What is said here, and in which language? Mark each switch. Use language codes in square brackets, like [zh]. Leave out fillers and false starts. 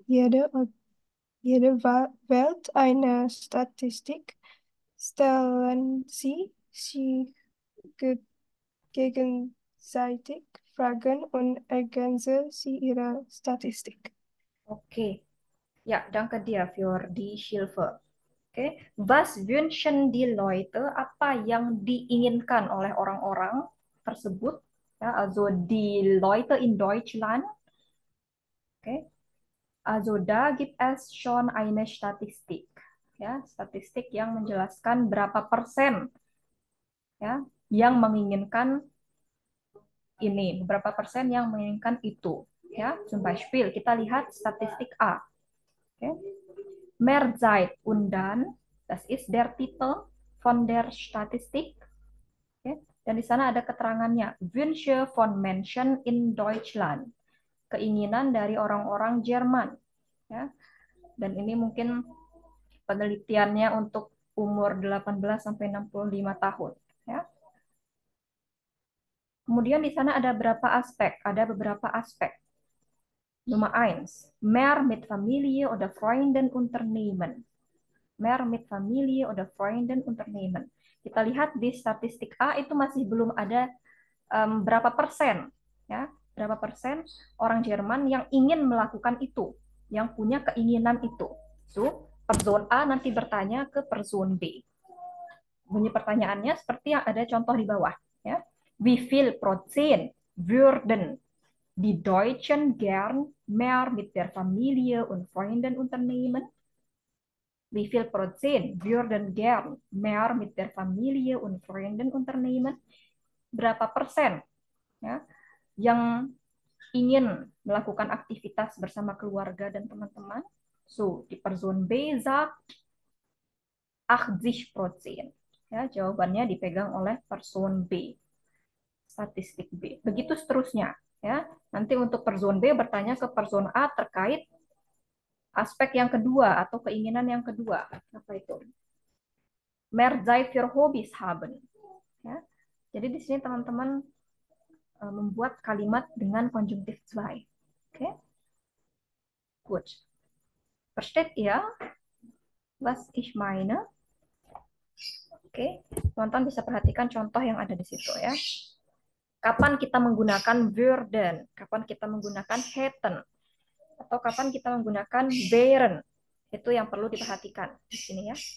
[de] Jede wählt eine Statistik. Stellen sie sich gegenseitig Fragen und ergänzen sie ihre Statistik. Okay. Ja, danke dir für die Hilfe. Oke, was wünschen die Leute? [id] Apa yang diinginkan oleh orang-orang tersebut? [de] Ya, also die Leute in Deutschland. Oke, also da gibt es schon eine Statistik. [id] Ya, statistik yang menjelaskan berapa persen ya yang menginginkan ini, berapa persen yang menginginkan itu. Ya, [de] zum Beispiel [id] kita lihat statistik A. Oke. [de] Mehr Zeit und dann, das ist der Titel von der Statistik. [id] Okay. Dan di sana ada keterangannya, [de] Wünsche von Menschen in Deutschland, [id] keinginan dari orang-orang Jerman. Ya. Dan ini mungkin penelitiannya untuk umur 18 sampai 65 tahun. Ya. Kemudian di sana ada berapa aspek? Ada beberapa aspek. [de] Nummer 1, mehr mit Familie oder Freunden unternehmen. Mehr mit Familie oder Freunden unternehmen. [id] Kita lihat di statistik A itu masih belum ada berapa persen, ya, berapa persen orang Jerman yang ingin melakukan itu, yang punya keinginan itu. So, person A nanti bertanya ke person B. Bunyi pertanyaannya seperti yang ada contoh di bawah, ya. [de] Wie viel Prozent würden die Deutschen gern mehr mit der Familie und Freunden unternehmen? Wie viel Prozent würden gern mehr mit der Familie und Freunden unternehmen? [id] Berapa persen ya, yang ingin melakukan aktivitas bersama keluarga dan teman-teman? [de] So, di Person B sagt 80%. [id] Ya, jawabannya dipegang oleh Person B. Statistik B. Begitu seterusnya. Ya. Nanti untuk Person B bertanya ke Person A terkait aspek yang kedua atau keinginan yang kedua. Apa itu? [de] Mehr Zeit für Hobbys haben. [id] Ya. Jadi di sini teman-teman membuat kalimat dengan konjungtif zwei. Oke. Gut. [de] Versteht ihr, was ich meine? Oke. [id] Teman-teman bisa perhatikan contoh yang ada di situ ya. Kapan kita menggunakan würden? Kapan kita menggunakan hätten? Atau kapan kita menggunakan wären? Itu yang perlu diperhatikan di sini ya.